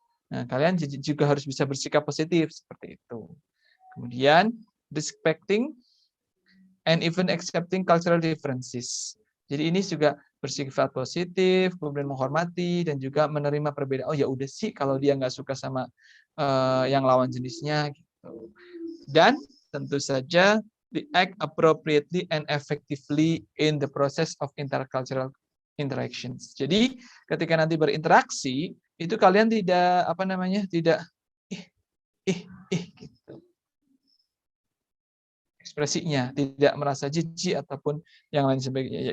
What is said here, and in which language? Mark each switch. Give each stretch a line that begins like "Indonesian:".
Indonesian: Nah, kalian juga harus bisa bersikap positif seperti itu. Kemudian
English: respecting and even accepting cultural differences.
Indonesian: Jadi ini juga bersifat positif, kemudian menghormati dan juga menerima perbedaan. Oh ya udah sih kalau dia nggak suka sama yang lawan jenisnya gitu. Dan tentu saja
English: react appropriately and effectively in the process of intercultural interactions.
Indonesian: Jadi ketika nanti berinteraksi itu kalian tidak tidak gitu. Ekspresinya tidak merasa jijik ataupun yang lain sebagainya.